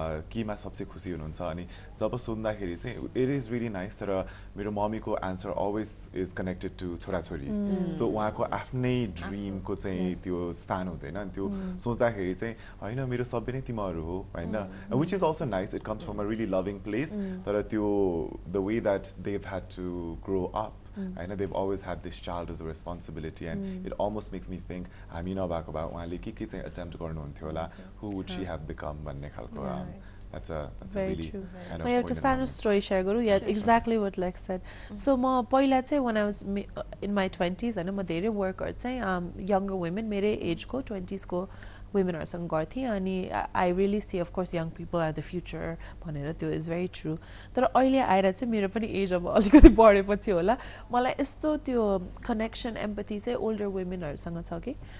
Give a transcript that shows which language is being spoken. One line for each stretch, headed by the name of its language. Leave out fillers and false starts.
Nepali: केमा सबसे खुसी हुनुहुन्छ अनि जब सोद्धाखेरि चाहिँ
English: it is really nice
Nepali: तर मेरो मम्मीको answer
English: always is connected to
Nepali: छोराछोरी सो उहाँको आफ्नै ड्रिमको चाहिँ त्यो स्थान हुँदैन अनि त्यो सोच्दाखेरि चाहिँ होइन मेरो सबै नै तिमीहरू हो होइन
English: which is also nice it comes from a really loving place
Nepali: तर त्यो
English: The way that they've had to grow up. I know they've always had this child as a responsibility and it almost makes me think
Nepali: हामी नभएको भए उहाँले के चाहिँ attempt गर्नुहुन्थ्यो होला
English: who would she have become
Nepali: भन्ने खालको
English: that's a really kind of
Nepali: म एउटा सानो स्टोरी सेयर गरौँ
English: yes exactly what Lex said
Nepali: so म पहिला चाहिँ
English: when I was in my 20s
Nepali: होइन म धेरै वर्कहरू चाहिँ younger women मेरै एजको 20s को वुमेनहरूसँग गर्थेँ अनि
English: I really see of course young people are the future
Nepali: भनेर त्यो इज भेरी ट्रु तर अहिले आएर चाहिँ मेरो पनि एज अब अलिकति बढेपछि होला मलाई यस्तो त्यो कनेक्सन एम्पथी चाहिँ ओल्डर वुमेनहरूसँग छ कि